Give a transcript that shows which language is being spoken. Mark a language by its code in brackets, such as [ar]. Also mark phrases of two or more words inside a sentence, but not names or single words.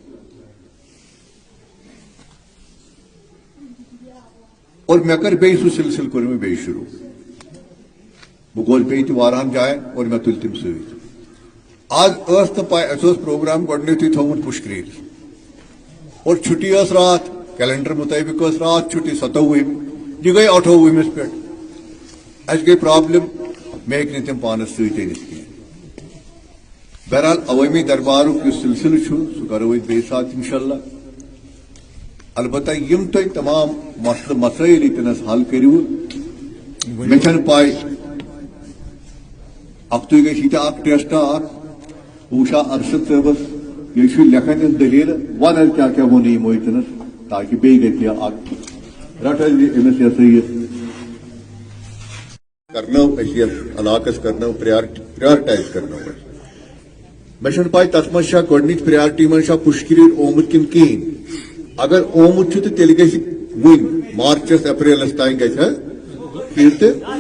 [ks] اور مےٚ کٔر بیٚیہِ سُہ سلسلہٕ کوٚر مےٚ بیٚیہِ شروٗع بہٕ گوٚوس بیٚیہِ تہِ واریاہن جاین اور مےٚ تُلۍ تِم سۭتۍ آز ٲس نہٕ پاے اَسہِ اوس پروگرام گۄڈٕنیتھٕے تھوٚومُت پُشکریٖل اور چھُٹی ٲس راتھ کیلنڈر مطٲبق ٲس راتھ چھُٹی 27 یہِ گٔے 28 پٮ۪ٹھ اس گئی پرابلم مے ہیٚکہِ نہٕ تِم پانس سۭتۍ أنِتھ کینٛہہ بہرحال عوٲمی دربارُک یُس سلسلہٕ چھُ سُہ کرو أسۍ بیٚیہِ ساتہٕ انشاءاللہ البتہ یِم تُہۍ تمام مسلہٕ مسٲیل ییٚتنس حل کٔرِو مےٚ چھنہٕ پاے ہفتہٕ گژھِ ییٚتہِ اکھ ٹیسٹ اکھ بہٕ وٕچھا ارشد صٲبس یہِ چھُ لیکھان یِم دٔلیٖلہٕ ون حظ کیٛاہ کیٛاہ ووٚن یِمو ییٚتنس تاکہِ بیٚیہِ گژھِ ہا اکھ رٹ حظ أمِس یہِ ہسا یہِ کرنو علاقس کرنو پریارٹائز کرنو مے چھنہٕ پاے تتھ منٛز چھا گۄڈنِچ پریارٹی منٛز چھا پُشکریٖل آمُت کِنہٕ کِہیٖنۍ اگر آمُت چھُ تہٕ تیٚلہِ گژھِ وُنۍ مارچس اپریلس تام گژھِ حظ پھر تہٕ